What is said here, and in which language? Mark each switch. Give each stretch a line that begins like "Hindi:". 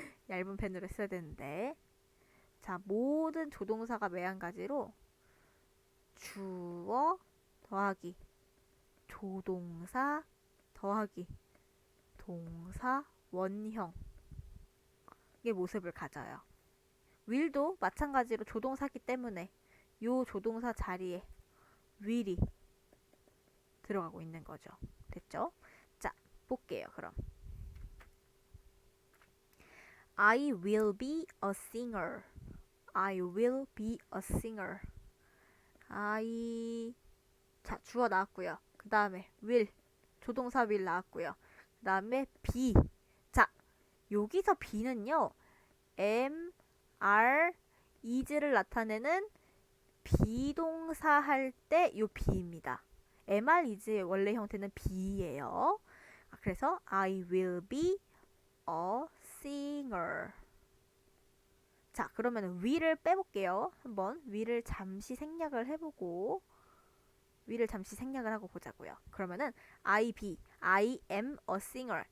Korean: 얇은 펜으로 써야 되는데. 자, 모든 조동사가 매한가지로 주어 더하기 조동사 더하기 동사 원형의 모습을 가져요. will도 마찬가지로 조동사기 때문에 요 조동사 자리에 will이 들어가고 있는 거죠. 됐죠? 자, 볼게요. 그럼
English: I will be a singer. I will be a singer.
Korean: 자, 주어 나왔고요. 그 다음에 will 조동사 will 나왔고요. 그 다음에 be. 자, 여기서 be는요. am, are, is를 나타내는 비동사 할 때 요 be입니다. am, are, is의 원래 형태는 be예요. 그래서
English: I will be a singer.
Korean: 자, 그러면 will을 빼볼게요. 한번 will을 잠시 생략을 해보고 will을 잠시 생략을 하고 보자고요. 그러면은
English: I am a singer.